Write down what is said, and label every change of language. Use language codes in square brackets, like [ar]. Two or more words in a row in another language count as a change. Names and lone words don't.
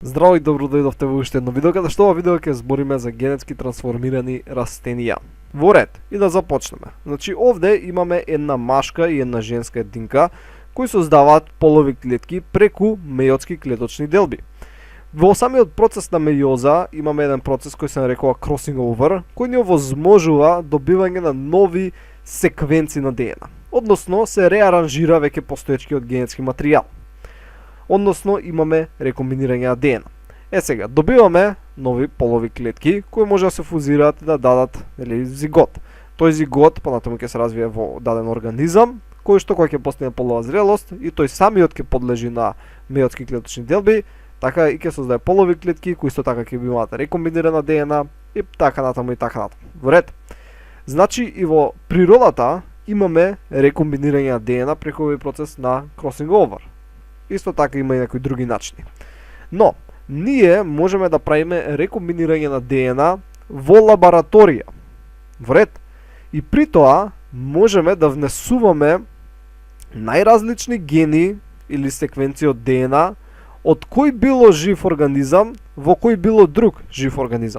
[mk] Здраво и добро дојдовте во уште едно видео, каде што ова видео ќе збориме за генетски трансформирани растенија. Во ред, и да започнеме. Значи, овде имаме една машка и една женска единка, кои создаваат полови клетки преку мејотски клеточни делби. Во самиот процес на мејоза имаме еден процес кој се нарекува [en] crossing over, [mk] кој ни овозможува добивање на нови секвенци на ДНК. Односно, се реаранжира веќе постоечкиот генетски материјал. Односно, имаме рекомбинирање на ДНК. Сега, добиваме нови полови клетки, кои може да се фузираат и да дадат зигот. Тој зигот понатаму ќе се развие во даден организам, кој што кога ќе постигне полова зрелост и тој самиот ќе подлежи на мејотски клеточни делби, така и ќе создаде полови клетки кои исто така ќе имаат рекомбинирана ДНК и така натаму и така натаму. Во ред. Значи и во природата имаме рекомбинирање на ДНК преку овој процес на [en] crossing over. [mk] Исто така има и некои други начини. Но, ние можеме да правиме рекомбинирање на ДНК во лабораторија. Во ред. И при тоа можеме да внесуваме најразлични гени или секвенции од ДНК од кој било жив организам во кој било друг жив организам.